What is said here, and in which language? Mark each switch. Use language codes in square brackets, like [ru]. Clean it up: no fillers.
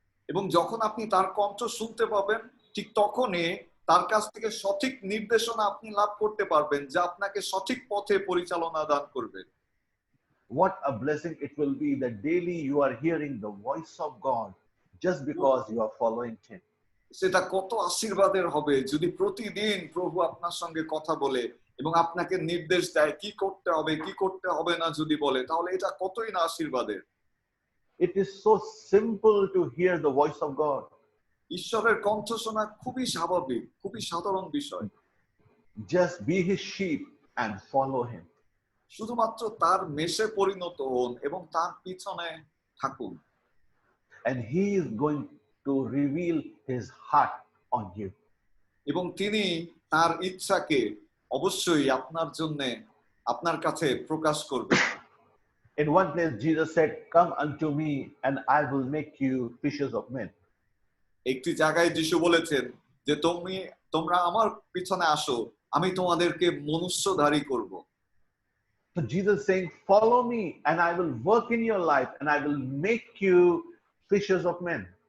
[bn] এবং যখন আপনি তার কণ্ঠ শুনতে পাবেন, ঠিক তখনই তার কাছ থেকে সঠিক নির্দেশনা আপনি লাভ করতে পারবেন, যা আপনাকে সঠিক পথে পরিচালনা দান করবে। [en] What a blessing it will be that daily you are hearing the voice of God just because you are following him. [bn] সেটা কত আশীর্বাদের হবে যদি প্রতিদিন প্রভু আপনার সঙ্গে কথা বলে এবং আপনাকে নির্দেশ দেয় কি করতে হবে কি করতে হবে না যদি বলে, তাহলে এটা কতই না আশীর্বাদের। [en] It is so simple to hear the voice of God. [bn] ঈশ্বরের কণ্ঠ শোনা খুবই স্বাভাবিক, খুবই সাধারণ বিষয়। [en] Just be his sheep and follow him. [bn] শুধুমাত্র তার মেষে পরিণত হন এবং তার পিছনে থাকুন। [en] And he is going to reveal his heart on you. [bn] এবং তিনি তার ইচ্ছাকে অবশ্যই আপনার জন্য আপনার কাছে প্রকাশ করবেন। [en] In one place, Jesus said, "Come unto me, and I will make you fishers of men." [bn] একটি জায়গায় যিশু বলেছেন যে তোমরা আমার পিছনে আসো, আমি তোমাদেরকে মনুষ্যধারী করব। [en] So Jesus is saying, "Follow me, and I will work in your life, and I will make you fishers of men."